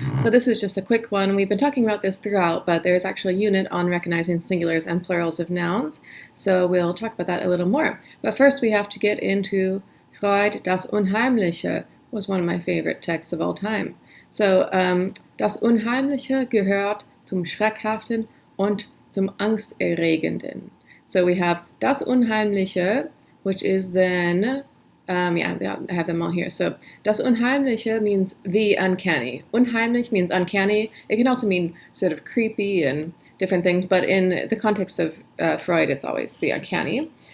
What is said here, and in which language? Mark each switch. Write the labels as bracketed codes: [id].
[en] So this is just a quick one. We've been talking about this throughout, but there's actually a unit on recognizing singulars and plurals of nouns. So we'll talk about that a little more. But first we have to get into Freud, das Unheimliche was one of my favorite texts of all time. [de] So das Unheimliche gehört zum Schreckhaften und zum Angsterregenden. [en] So we have das Unheimliche, which is then I have them all here. So, das Unheimliche means the uncanny. Unheimlich means uncanny. It can also mean sort of creepy and different things, but in the context of Freud, it's always the uncanny.